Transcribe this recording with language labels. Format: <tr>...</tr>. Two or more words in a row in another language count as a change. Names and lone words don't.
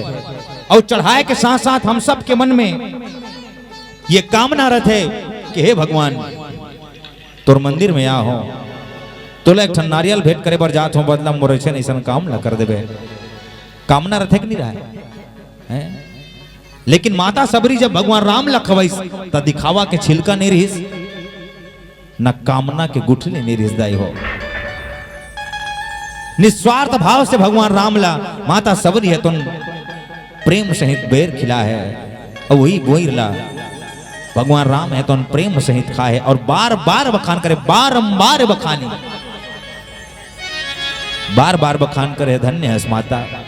<hne>और चढ़ाए के साथ साथ हम सब के मन में ये कामना रहते कि हे भगवान तोर मंदिर में आ हो, तोला एक ठन नारियल भेंट करे बर जात हो, बदला मोर ऐसा काम ला कर देबे, कामना रहते कि नहीं रहा है। लेकिन माता सबरी जब भगवान राम ला खवैस त दिखावा के छिलका नहीं रहीस न कामना के गुठले नहीं रहीस दाई हो। निस्वार्थ भाव से भगवान राम ला माता सबरी है तो प्रेम सहित बेर खिला है, और वही बोर ला भगवान राम है तो प्रेम सहित खाए, और बार बार बखान करे, बारंबार बखानी, बार बार बखान करे, धन्य है माता।</hne>